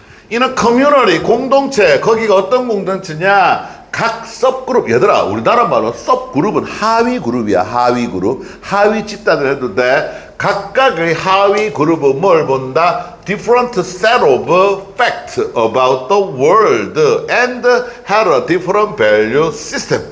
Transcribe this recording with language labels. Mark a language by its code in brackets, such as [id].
[en] In a community, 공동체. [ko] 거기가 어떤 공동체냐? 각 섭그룹. 얘들아, 우리나라 말로 섭그룹은 하위 그룹이야. 하위 그룹. 하위 집단을 해도 돼. 각각의 하위 그룹은 뭘 본다? [en] Different set of facts about the world and had a different value system.